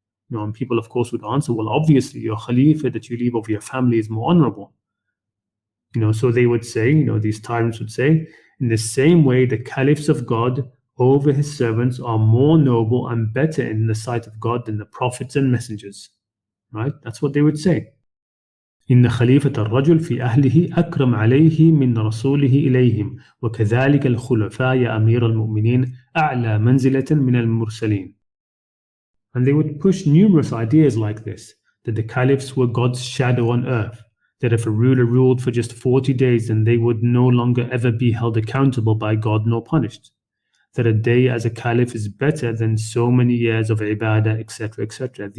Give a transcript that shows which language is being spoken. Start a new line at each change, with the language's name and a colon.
English: And people of course would answer, well, obviously your Khalifa that you leave over your family is more honorable. So they would say, these tyrants would say, in the same way the caliphs of God over his servants are more noble and better in the sight of God than the prophets and messengers. Right? That's what they would say.
Arabic: إن خليفة الرجل في أهله أكرم عليه من رسوله إليهم وكذلك الخلفاء يا أمير المؤمنين أعلى منزلة من المرسلين.
English: And they would push numerous ideas like this, that the caliphs were God's shadow on earth, that if a ruler ruled for just 40 days then they would no longer ever be held accountable by God nor punished, that a day as a caliph is better than so many years of ibadah, etc., etc.